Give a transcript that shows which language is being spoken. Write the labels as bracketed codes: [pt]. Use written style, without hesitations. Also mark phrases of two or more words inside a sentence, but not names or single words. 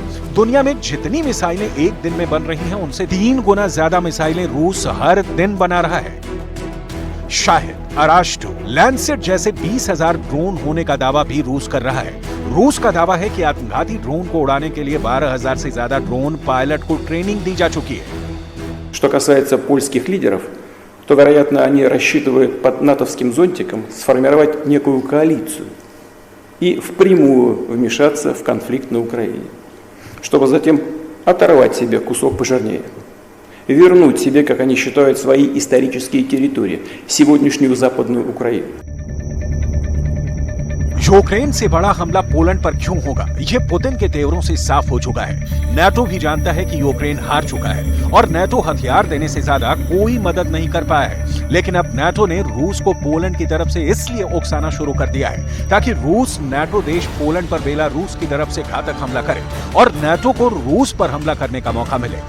[hi] दुनिया में जितनी मिसाइलें एक दिन में बन रही हैं उनसे 3 गुना ज्यादा मिसाइलें रूस हर दिन बना रहा है। शाहिद, अराश्टो, लैंसेट जैसे 20,000 ड्रोन होने का दावा भी रूस कर रहा है। रूस का दावा है कि आत्मघाती ड्रोन को उड़ाने के लिए 12,000 से ज्यादा [en] drone pilot [hi] को ट्रेनिंग दी जा चुकी है। [ru] Что касается польских лидеров, то, вероятно, они рассчитывают под натовским зонтиком сформировать некую коалицию и впрямую вмешаться в конфликт на Украине, чтобы затем оторвать себе кусок пожирнее, вернуть себе, как они считают, свои исторические территории, сегодняшнюю Западную Украину. [hi] यूक्रेन से बड़ा हमला पोलैंड पर क्यों होगा, ये पुतिन के तेवरों से साफ हो चुका है। नाटो भी जानता है कि यूक्रेन हार चुका है और नाटो हथियार देने से ज्यादा कोई मदद नहीं कर पाया है। लेकिन अब नाटो ने रूस को पोलैंड की तरफ से इसलिए उकसाना शुरू कर दिया है ताकि रूस नाटो देश पोलैंड पर बेलारूस की तरफ से घातक हमला करे और नाटो को रूस पर हमला करने का मौका मिले।